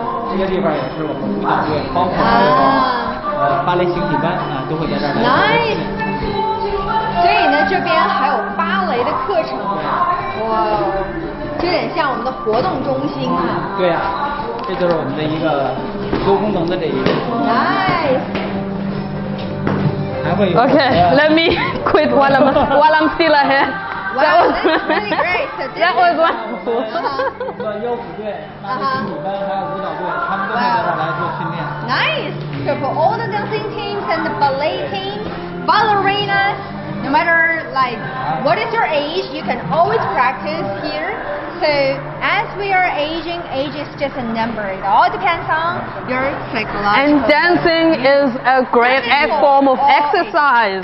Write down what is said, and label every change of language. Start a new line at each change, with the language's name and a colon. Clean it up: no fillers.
Chinese: 这个地方也是我们舞蹈队，包括芭蕾形体班都会在这儿来。
English: Nice.
Chinese: 所以呢，这边还有芭蕾的课程。哇，就有点像我们的活动中心啊。对啊，这就是我们的一个多功能的这一个。
English: Nice. Okay, let me quit while I'm still ahead. Wow, that's really great. So that was wonderful.
Chinese: 腰鼓队、芭蕾形体班还有舞蹈队，他们都会在这儿来做训练。
English: Nice. So for all the dancing teams and the ballet teams, ballerinas, no matter like what is your age, you can always practice here. So as we are aging, age is just a number. It all depends on your psychological. And dancing is a great form of exercise.